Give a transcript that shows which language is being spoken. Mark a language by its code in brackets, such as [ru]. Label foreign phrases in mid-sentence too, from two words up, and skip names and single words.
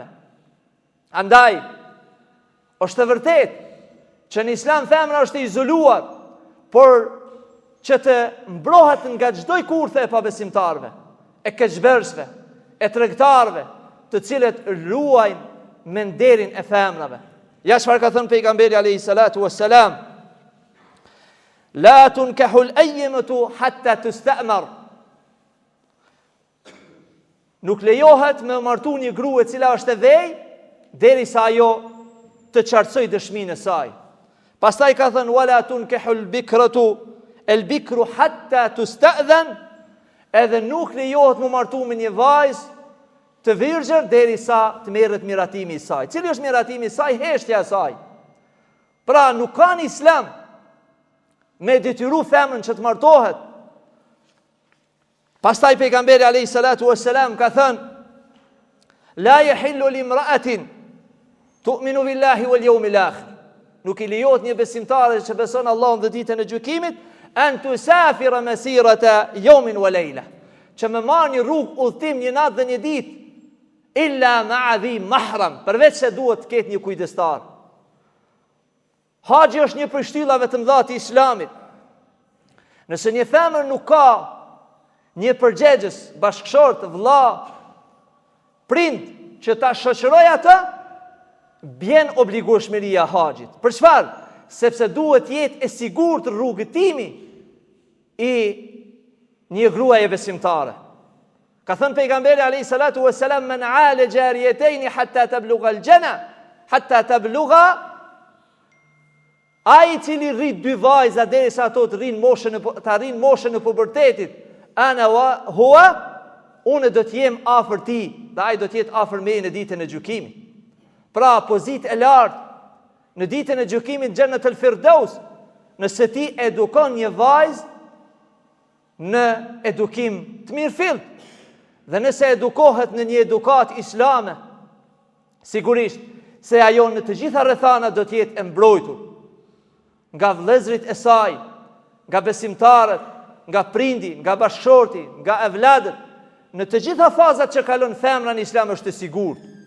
[sq] Andaj, është e vërtet që në Islam femra është e izoluar, por që të mbrohet nga çdo kurthe e pabesimtarve, e keqbërësve, e tregtarve, të cilët ruajnë me nderin e femrave. Ja çfarë ka thënë pejgamberi [ar] عليه الصلاة والسلام، لا تنكح الأيم حتى تستأمر. [sq] Nuk lejohet me martu një grua e cila është e vej, derisa ajo të qartësoj dëshminë e saj. Pastaj ka thënë [ar] ولا تنكح البكر حتى تستأذن, [sq] edhe nuk lejohet me martu me një vajzë të virgjër derisa të merret miratimi i saj. Cili është miratimi i saj? Heshtja e saj. Pra nuk ka në Islam me detyru femrën që të martohet. Pastaj pejgamberi [ar] عليه الصلاة والسلام [sq] ka thënë [ar] لا يحل لامرأة تؤمن بالله واليوم الآخر. [sq] Nuk i lejohet një besimtare që beson Allahun dhe ditën e gjykimit [ar] أن تسافر مسيرة يوم وليلة, [sq] që më marr një rrugë udhtim një natë dhe një ditë, [ar] إلا مع ذي محرم, [sq] përveç se duhet të ketë një kujdestar. Haxhi është një prej shtyllave të mëdha të Islamit. Nëse një femër nuk ka një përgjegjës, bashkëshort, vëlla, prind që ta shoqërojë atë, bjen obligueshmëria e haxhit. Për çfarë? Sepse duhet jetë e sigurt rrugëtimi i një gruaje besimtare. Ka thënë pejgamberi [ar] عليه الصلاة والسلام من عال جاريتين حتى تبلغا الجنة، حتى تبلغا, [sq] ai cili rrit dy vajza derisa ato të arrin moshën e pubertetit, [ar] أنا وهو, [sq] unë do të jem afër ti, dhe ai do të jetë afër meje në ditën e gjykimit. Pra pozitë e lartë në ditën e gjykimit [ar] جنة الفردوس, [sq] nëse ti edukon një vajzë në edukim të mirëfillt, dhe nëse edukohet në një edukat islame, sigurisht se ajo në të gjitha rrethana do të jetë e mbrojtur nga vëllezërit e saj, nga besimtarët, nga prindi, nga bashkëshorti, nga evladët, në të gjitha fazat që kalon femra në Islam është e sigurt.